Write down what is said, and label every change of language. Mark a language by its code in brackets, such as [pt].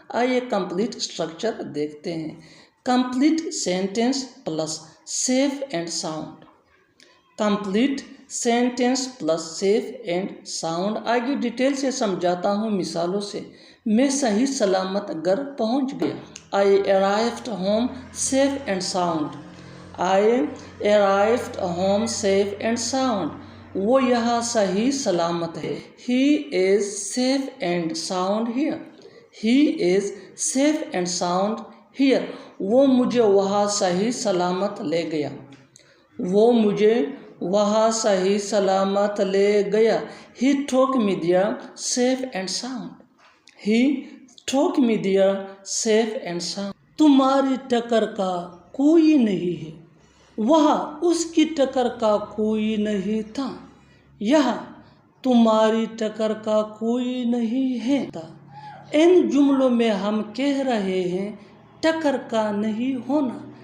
[ur] آئیے complete structure دیکھتے ہیں. Complete sentence plus safe and sound. Complete sentence plus safe and sound. آگے detail سے سمجھاتا ہوں مثالوں سے. میں صحیح سلامت گھر پہنچ گیا. [en] I arrived home safe and sound. I arrived home safe and sound. [ur] وہ یہاں صحیح سلامت ہے. [en] He is safe and sound here. He is safe and sound here. [ur] وہ مجھے وہاں صحیح سلامت لے گیا. وہ مجھے وہاں صحیح سلامت لے گیا. [en] He took me there safe and sound. He took me there safe and sound. [ur] تمہاری ٹکر کا کوئی نہیں ہے. وہاں اس کی ٹکر کا کوئی نہیں تھا. یہاں تمہاری ٹکر کا کوئی نہیں ہے. ان جملوں میں ہم کہہ رہے ہیں ٹکر کا نہیں ہونا.